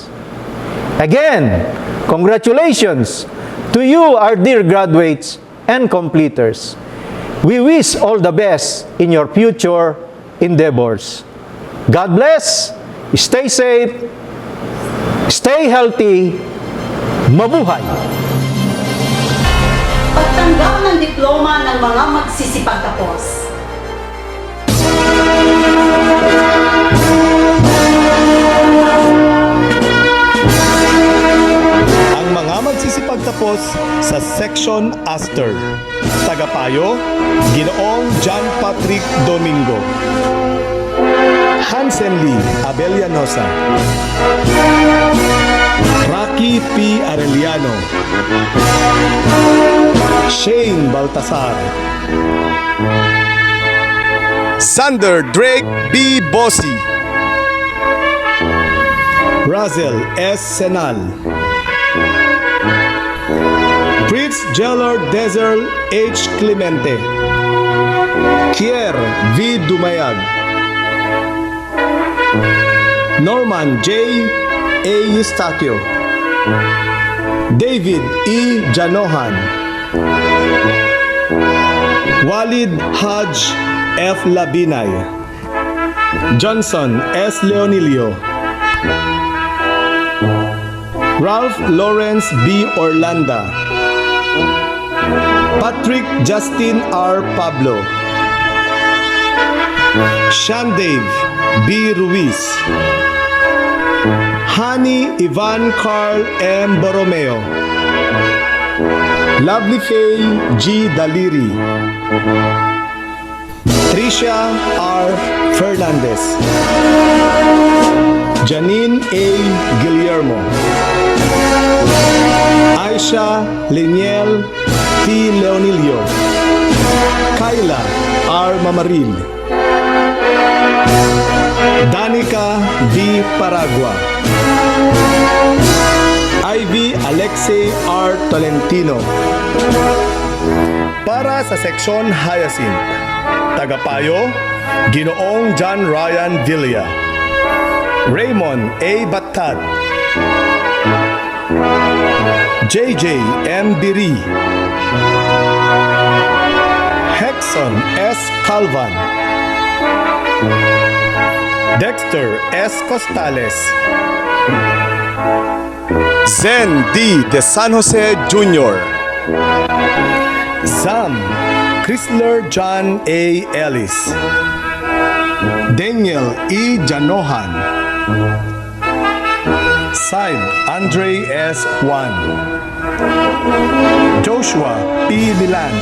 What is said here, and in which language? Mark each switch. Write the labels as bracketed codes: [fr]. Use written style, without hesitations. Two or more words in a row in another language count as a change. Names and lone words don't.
[en] Again, congratulations to you, our dear graduates and completers. We wish all the best in your future endeavors. God bless, stay safe, stay healthy, mabuhay! [tl] Pagtanggap ng diploma ng mga magsisipagtapos. Ang mga magsisipagtapos sa Section Aster. Tagapayo, Ginoong John Patrick Domingo. Hansen Lee Abellanosa. Rocky P. Arellano. Shane Baltasar. Sander Drake B. Bossi. Razel S. Senal. Fritz Geller Dezel H. Clemente. Kier V. Dumayag. Norman J. A. Eustaquio. David E. Janohan. Walid Haj F. Labinay. Johnson S. Leonilio. Ralph Lawrence B. Orlanda. Patrick Justin R. Pablo. Shandave B. Ruiz. Hani Ivan Carl M. Borromeo. Lovely Faye G. Daliri. Tricia R. Fernandez. Janine A. Guillermo. Aisha Liniel T. Leonilio. Kyla R. Mamaril. Danica D. Paragua. Ivy Alexei R. Tolentino. Para sa Seksyon Hyacinth, Tagapayo, Ginoong John Ryan Villa. Raymond A. Batad. JJ M. Biri. Hexon S. Calvan. Dexter S. Costales. Zen D. De San Jose Jr. Sam Chrysler John A. Ellis. Daniel E. Janohan. Saib Andre S. Juan. Joshua P.